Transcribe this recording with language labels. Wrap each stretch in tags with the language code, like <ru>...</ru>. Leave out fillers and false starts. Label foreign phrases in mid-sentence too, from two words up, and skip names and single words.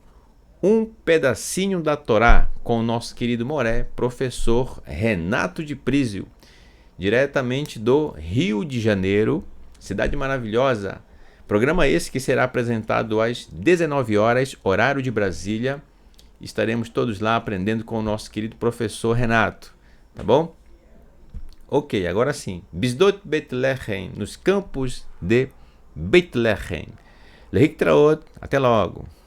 <pt>Um pedacinho da Torá com o nosso querido Moré, professor Renato de Prísio, diretamente do Rio de Janeiro, cidade maravilhosa. Programa esse que será apresentado às 19 horas, horário de Brasília. Estaremos todos lá aprendendo com o nosso querido professor Renato, tá bom? Ok, agora sim. Bisdot Bethlehem, nos campos de Bethlehem. Lehitraot, até logo.</pt>